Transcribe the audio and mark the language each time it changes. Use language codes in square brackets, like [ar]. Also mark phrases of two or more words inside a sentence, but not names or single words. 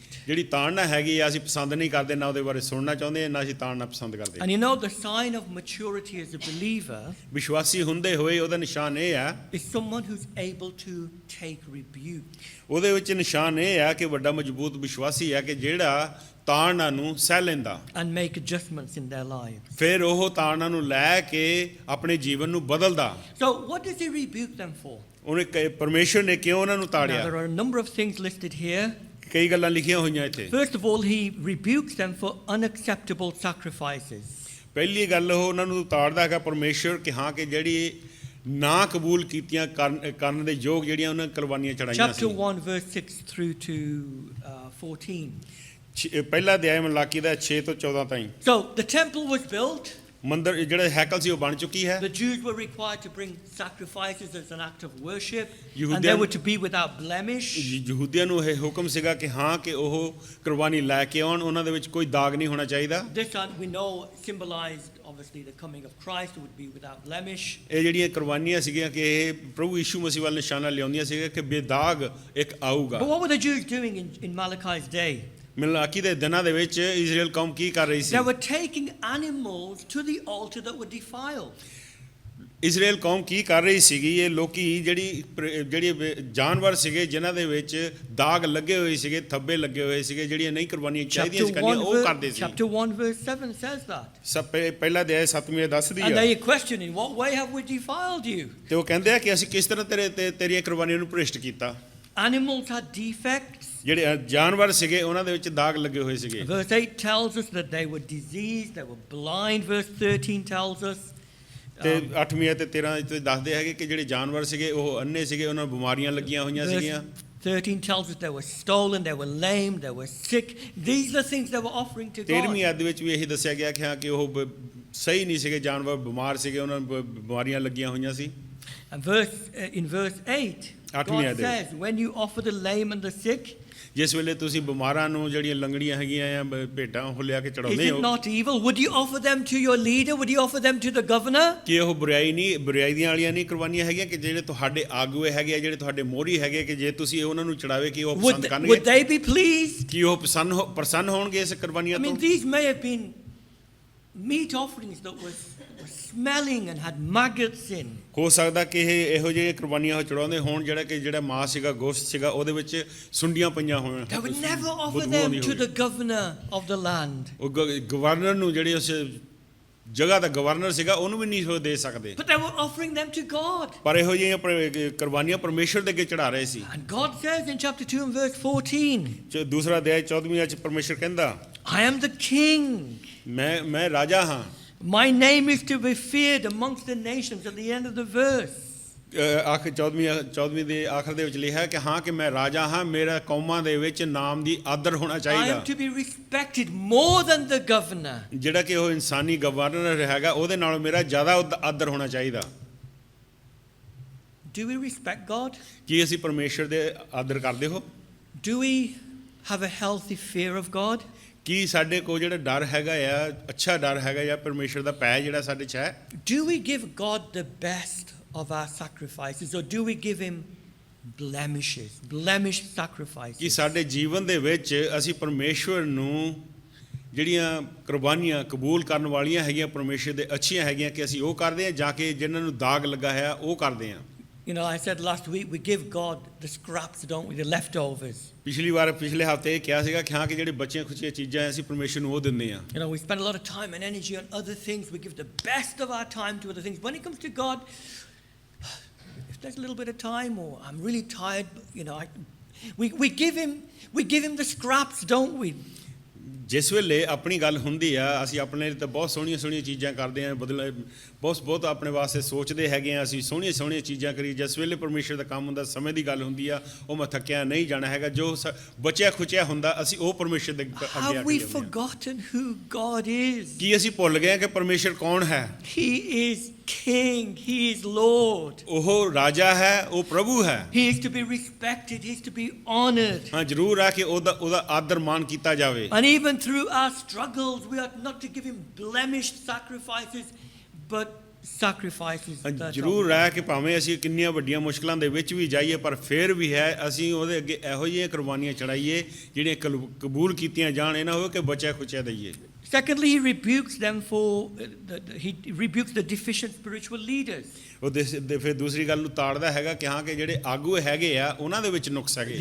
[pa] ਜਿਹੜੀ ਤਾੜਨਾ ਹੈਗੀ ਆ ਅਸੀਂ ਪਸੰਦ ਨਹੀਂ ਕਰਦੇ, ਨਾ ਉਹਦੇ ਬਾਰੇ ਸੁਣਨਾ ਚਾਹੁੰਦੇ ਹਾਂ, ਨਾ ਅਸੀਂ ਤਾੜਨਾ ਪਸੰਦ ਕਰਦੇ। [en] And you know, the sign of maturity as a believer [pa] ਵਿਸ਼ਵਾਸੀ ਹੁੰਦੇ ਹੋਏ ਉਹਦਾ ਨਿਸ਼ਾਨ ਇਹ ਆ, [en] is someone who's able to take rebuke. [pa] ਉਹਦੇ ਵਿੱਚ ਨਿਸ਼ਾਨ ਇਹ ਆ ਕਿ ਵੱਡਾ ਮਜ਼ਬੂਤ ਵਿਸ਼ਵਾਸੀ ਆ ਕਿ ਜਿਹੜਾ ਤਾੜਨਾ ਨੂੰ ਸਹਿ ਲੈਂਦਾ [en] And make adjustments in their lives. [pa] ਫਿਰ ਉਹ ਤਾੜਨਾ ਨੂੰ ਲੈ ਕੇ ਆਪਣੇ ਜੀਵਨ ਨੂੰ ਬਦਲਦਾ। [en] So what does he rebuke them for? [pa] ਉਹਨੇ ਪਰਮੇਸ਼ਵਰ ਨੇ ਕਿਉਂ ਉਹਨਾਂ ਨੂੰ [en] Now, [pa] ਤਾੜਿਆ? [en] there are a number of things listed here. [pa] ਕਈ ਗੱਲਾਂ ਲਿਖੀਆਂ ਹੋਈਆਂ ਇੱਥੇ। [en] First of all, he rebukes them for unacceptable sacrifices. [pa] ਪਹਿਲੀ ਗੱਲ ਉਹ ਉਹਨਾਂ ਨੂੰ ਤਾੜਦਾ ਹੈਗਾ ਪਰਮੇਸ਼ਵਰ ਕਿ ਹਾਂ ਕਿ ਜਿਹੜੀ ਨਾ ਕਬੂਲ ਕੀਤੀਆਂ ਕਰਨ ਦੇ ਯੋਗ ਜਿਹੜੀਆਂ ਉਹਨਾਂ ਕੁਰਬਾਨੀਆਂ ਚੜਾਈਆਂ [en] Chapter [pa] ਸੀ। [en] 1, verse 6 through to 14. [pa] ਪਹਿਲਾ ਅਧਿਆਇ ਮਲਾਕੀ ਦਾ 6 ਤੋਂ 14 ਤਾਈਂ। [en] So the temple was built. [pa] ਮੰਦਰ ਜਿਹੜਾ ਹੈਕਲ ਸੀ ਉਹ ਬਣ ਚੁੱਕੀ ਹੈ। [en] The Jews were required to bring sacrifices as an act of worship, [pa] ਯਹੂਦੀਆਂ- [en] and they were to be without blemish. [pa] ਯਹੂਦੀਆਂ ਨੂੰ ਇਹ ਹੁਕਮ ਸੀਗਾ ਕਿ ਹਾਂ ਕਿ ਉਹ ਕੁਰਬਾਨੀ ਲੈ ਕੇ ਆਉਣ, ਉਹਨਾਂ ਦੇ ਵਿੱਚ ਕੋਈ ਦਾਗ ਨਹੀਂ ਹੋਣਾ ਚਾਹੀਦਾ। [en] This one we know symbolized obviously the coming of Christ, who would be without blemish. [pa] ਇਹ ਜਿਹੜੀਆਂ ਕੁਰਬਾਨੀਆਂ ਸੀਗੀਆਂ ਕਿ ਇਹ ਪ੍ਰਭੂ ਯੀਸ਼ੂ ਮਸੀਹ ਵੱਲ ਨਿਸ਼ਾਨਾ ਲਿਆਉਂਦੀਆਂ ਸੀਗੀਆਂ ਕਿ ਬੇਦਾਗ ਇੱਕ ਆਊਗਾ। [en] But what were the Jews doing in Malachi's day? [pa] ਮਲਾਕੀ ਦੇ ਦਿਨਾਂ ਦੇ ਵਿੱਚ ਇਜ਼ਰਾਈਲ ਕੌਮ ਕੀ ਕਰ ਰਹੀ ਸੀ? [en] They were taking animals to the altar that were defiled. [pa] ਇਜ਼ਰਾਈਲ ਕੌਮ ਕੀ ਕਰ ਰਹੀ ਸੀਗੀ? ਇਹ ਲੋਕੀ ਜਿਹੜੀ ਜਾਨਵਰ ਸੀਗੇ ਜਿਨ੍ਹਾਂ ਦੇ ਵਿੱਚ ਦਾਗ ਲੱਗੇ ਹੋਏ ਸੀਗੇ, ਥੱਬੇ ਲੱਗੇ ਹੋਏ ਸੀਗੇ, ਜਿਹੜੀਆਂ ਨਹੀਂ ਕੁਰਬਾਨੀਆਂ ਚਾਹੀਦੀਆਂ ਸੀ ਕਰਨੀਆਂ, ਉਹ ਕਰਦੇ ਸੀ। [en] Chapter 1 verse 7 says that. [pa] ਸਭ ਪਹਿਲਾ ਅਧਿਆਇ 7ਵੀਂ ਦੱਸਦੀ [en] And [pa] ਆ। [en] they question, in what way have we defiled you? [pa] ਤੇ ਉਹ ਕਹਿੰਦੇ ਆ ਕਿ ਅਸੀਂ ਕਿਸ ਤਰ੍ਹਾਂ ਤੇਰੀਆਂ ਕੁਰਬਾਨੀਆਂ ਨੂੰ ਭ੍ਰਿਸ਼ਟ ਕੀਤਾ। [en] Animals had defects. [pa] ਜਿਹੜੇ ਜਾਨਵਰ ਸੀਗੇ ਉਹਨਾਂ ਦੇ ਵਿੱਚ ਦਾਗ ਲੱਗੇ ਹੋਏ ਸੀਗੇ। [en] Verse 8 tells us that they were diseased, they were blind. Verse 13 tells us [pa] ਤੇ 8ਵੀਂ ਅਤੇ 13 ਤੇ ਦੱਸਦੇ ਹੈਗੇ ਕਿ ਜਿਹੜੇ ਜਾਨਵਰ ਸੀਗੇ ਉਹ ਅੰਨੇ ਸੀਗੇ, ਉਹਨਾਂ ਨੂੰ ਬਿਮਾਰੀਆਂ ਲੱਗੀਆਂ ਹੋਈਆਂ ਸੀਗੀਆਂ। [en] 13 tells us they were stolen, they were lame, they were sick. These are the things they were offering to God. [pa] 13ਵੀਂ ਅਧ ਵਿੱਚ ਵੀ ਇਹੀ ਦੱਸਿਆ ਗਿਆ ਕਿ ਹਾਂ ਕਿ ਉਹ ਸਹੀ ਨਹੀਂ ਸੀਗੇ, ਜਾਨਵਰ ਬਿਮਾਰ ਸੀਗੇ, ਉਹਨਾਂ ਨੂੰ ਬਿਮਾਰੀਆਂ ਲੱਗੀਆਂ ਹੋਈਆਂ ਸੀ। [en] And in verse 8, [pa] ਅੱਠਵੀਂ [en] God [pa] ਆਇਤ ਦੇ ਵਿੱਚ। [en] says, when you offer the lame and the sick, [pa] ਜਿਸ ਵੇਲੇ ਤੁਸੀਂ ਬਿਮਾਰਾਂ ਨੂੰ ਜਿਹੜੀਆਂ ਲੰਗੜੀਆਂ ਹੈਗੀਆਂ ਆ ਭੇਡਾਂ ਉਹ ਲਿਆ ਕੇ [en] is [pa] ਚੜਾਉਂਦੇ [en] it [pa] ਹੋ [en] not evil? Would you offer them to your leader? Would you offer them to the governor? [pa] ਕਿ ਉਹ ਬੁਰਾਈ ਦੀਆਂ ਵਾਲੀਆਂ ਨਹੀਂ ਕੁਰਬਾਨੀਆਂ ਹੈਗੀਆਂ ਕਿ ਜਿਹੜੇ ਤੁਹਾਡੇ ਆਗੂਏ ਹੈਗੇ ਆ ਜਿਹੜੇ ਤੁਹਾਡੇ ਮੋਹਰੀ ਹੈਗੇ ਕਿ ਜੇ ਤੁਸੀਂ ਉਹਨਾਂ ਨੂੰ ਚੜਾਵੇ ਕਿ ਉਹ ਪਸੰਦ [en] Would [pa] ਕਰਨਗੇ [en] they be pleased? [pa] ਕਿ ਉਹ ਪ੍ਰਸੰਨ ਹੋਣਗੇ ਇਸ [en] I [pa] ਕੁਰਬਾਨੀਆਂ ਤੋਂ [en] mean, these may have been meat offerings that were smelling and had maggots in. [pa] ਹੋ ਸਕਦਾ ਕਿ ਇਹ ਇਹੋ ਜਿਹੇ ਕੁਰਬਾਨੀਆਂ ਉਹ ਚੜਾਉਂਦੇ ਹੋਣ ਜਿਹੜਾ ਮਾਸ ਸੀਗਾ ਗੋਸ਼ਤ ਸੀਗਾ ਉਹਦੇ ਵਿੱਚ ਸੁੰਡੀਆਂ ਪਈਆਂ ਹੋਣ [en] They would never offer [pa] ਬਦਬੂ [en] them [pa] ਆਉਂਦੀ [en] to [pa] ਹੋਵੇ। [en] the governor of the land. [pa] ਉਹ ਗਵਰਨਰ ਨੂੰ ਜਿਹੜੇ ਉਸ ਜਗ੍ਹਾ ਦਾ ਗਵਰਨਰ ਸੀਗਾ ਉਹਨੂੰ ਵੀ ਨਹੀਂ ਉਹ ਦੇ ਸਕਦੇ [en] But they were offering them to God. [pa] ਪਰ ਇਹੋ ਜਿਹੀਆਂ ਕੁਰਬਾਨੀਆਂ ਪਰਮੇਸ਼ਰ ਦੇ ਅੱਗੇ ਚੜਾ ਰਹੇ ਸੀ [en] And God says in chapter 2 and verse 14, [pa] ਦੂਸਰਾ ਅਧਿਆਇ 14ਵੀਂ ਚ ਪਰਮੇਸ਼ਰ ਕਹਿੰਦਾ [en] I am the king. [pa] ਮੈਂ ਰਾਜਾ ਹਾਂ [en] My name is to be feared amongst the nations at the end of the verse. [pa] ਆਖਰ 14ਵੀਂ ਦੇ ਆਖਰ ਦੇ ਵਿੱਚ ਲਿਖਿਆ ਕਿ ਹਾਂ ਕਿ ਮੈਂ ਰਾਜਾ ਹਾਂ ਮੇਰਾ ਕੌਮਾਂ ਦੇ ਵਿੱਚ ਨਾਮ ਦੀ ਆਦਰ ਹੋਣਾ [en] I am [pa] ਚਾਹੀਦਾ [en] to be respected more than the governor. [pa] ਜਿਹੜਾ ਕਿ ਉਹ ਇਨਸਾਨੀ ਗਵਰਨਰ ਹੈਗਾ ਉਹਦੇ ਨਾਲੋਂ ਮੇਰਾ ਜ਼ਿਆਦਾ ਆਦਰ ਹੋਣਾ ਚਾਹੀਦਾ [en] Do we respect God? [pa] ਕੀ ਅਸੀਂ ਪਰਮੇਸ਼ਰ ਦੇ ਆਦਰ ਕਰਦੇ ਹੋ [en] Do we have a healthy fear of God? [pa] ਕੀ ਸਾਡੇ ਕੋਲ ਜਿਹੜਾ ਡਰ ਹੈਗਾ ਆ ਅੱਛਾ ਡਰ ਹੈਗਾ ਜਾਂ ਪਰਮੇਸ਼ਰ ਦਾ ਭੈ ਜਿਹੜਾ ਸਾਡੇ 'ਚ ਹੈ [en] Do we give God the best of our sacrifices, or do we give him blemished sacrifices? [pa] ਕਿ ਸਾਡੇ ਜੀਵਨ ਦੇ ਵਿੱਚ ਅਸੀਂ ਪਰਮੇਸ਼ਵਰ ਨੂੰ ਜਿਹੜੀਆਂ ਕੁਰਬਾਨੀਆਂ ਕਬੂਲ ਕਰਨ ਵਾਲੀਆਂ ਹੈਗੀਆਂ ਪਰਮੇਸ਼ਰ ਦੇ ਅੱਛੀਆਂ ਹੈਗੀਆਂ ਕਿ ਅਸੀਂ ਉਹ ਕਰਦੇ ਹਾਂ ਜਾਂ ਕਿ ਜਿਨ੍ਹਾਂ ਨੂੰ ਦਾਗ ਲੱਗਾ ਹੈ ਉਹ ਕਰਦੇ ਹਾਂ [en] You know, I said last week we give God the scraps, don't we, the leftovers. [pa] ਪਿਛਲੇ ਹਫ਼ਤੇ ਇਹ ਕਿਹਾ ਸੀਗਾ ਕਿ ਹਾਂ ਕਿ ਜਿਹੜੇ ਬਚੀਆਂ ਖੁਚੀਆਂ ਚੀਜ਼ਾਂ ਅਸੀਂ ਪਰਮੇਸ਼ਰ ਨੂੰ ਉਹ ਦਿੰਦੇ ਹਾਂ [en] You know, we spend a lot of time and energy on other things. We give the best of our time to other things. When it comes to God, if there's a little bit of time, or I'm really tired, you know, we give him the scraps, don't we? [pa] ਜਿਸ ਵੇਲੇ ਆਪਣੀ ਗੱਲ ਹੁੰਦੀ ਆ ਅਸੀਂ ਆਪਣੇ ਲਈ ਤਾਂ ਬਹੁਤ ਸੋਹਣੀਆਂ ਚੀਜ਼ਾਂ ਕਰਦੇ ਹਾਂ ਬਹੁਤ ਆਪਣੇ ਵਾਸਤੇ ਸੋਚਦੇ ਹੈਗੇ ਆ ਅਸੀਂ ਸੋਹਣੀਆਂ ਚੀਜ਼ਾਂ ਕਰੀ ਜਿਸ ਵੇਲੇ ਪਰਮੇਸ਼ਰ ਦਾ ਕੰਮ ਹੁੰਦਾ ਸਮੇਂ ਦੀ ਗੱਲ ਹੁੰਦੀ ਆ ਉਹ ਮੈਂ ਥੱਕਿਆ ਨਹੀਂ ਜਾਣਾ ਹੈਗਾ ਜੋ ਬਚਿਆ ਖੁਚਿਆ ਹੁੰਦਾ ਅਸੀਂ ਉਹ ਪਰਮੇਸ਼ਰ ਦੇ ਅੱਗੇ ਆ [en] Have we [pa] ਕੇ [en] forgotten who God is? [pa] ਕੀ ਅਸੀਂ ਭੁੱਲ ਗਏ ਕਿ ਪਰਮੇਸ਼ਰ ਕੌਣ ਹੈ [en] He is King. He is Lord. [pa] ਉਹ ਰਾਜਾ ਹੈ ਉਹ ਪ੍ਰਭੂ ਹੈ [en] He is to be respected. He is to be honored. [pa] ਹਾਂ ਜ਼ਰੂਰ ਆ ਕਿ ਉਹਦਾ ਆਦਰ ਮਾਨ ਕੀਤਾ ਜਾਵੇ [en] And even through our struggles, we are not to give him blemished sacrifices, but sacrifices that are [pa] ਜ਼ਰੂਰ ਹੈ ਕਿ ਭਾਵੇਂ ਅਸੀਂ ਕਿੰਨੀਆਂ ਵੱਡੀਆਂ ਮੁਸ਼ਕਲਾਂ ਦੇ ਵਿੱਚ ਵੀ ਜਾਈਏ ਪਰ ਫਿਰ ਵੀ ਹੈ ਅਸੀਂ ਉਹਦੇ ਅੱਗੇ ਇਹੋ ਜਿਹੀਆਂ ਕੁਰਬਾਨੀਆਂ ਚੜਾਈਏ ਜਿਹੜੀਆਂ ਕਬੂਲ ਕੀਤੀਆਂ ਜਾਣ ਇਹ ਨਾ ਹੋਵੇ ਕਿ ਬਚਿਆ ਖੁਚਿਆ ਦਈਏ [en] Secondly, he rebukes them he rebukes the deficient spiritual leaders. [pa] ਉਹ ਫਿਰ ਦੂਸਰੀ ਗੱਲ ਨੂੰ ਤਾੜਦਾ ਹੈਗਾ ਕਿ ਹਾਂ ਕਿ ਜਿਹੜੇ ਆਗੂ ਹੈਗੇ ਆ ਉਹਨਾਂ ਦੇ ਵਿੱਚ ਨੁਕਸ ਹੈਗੇ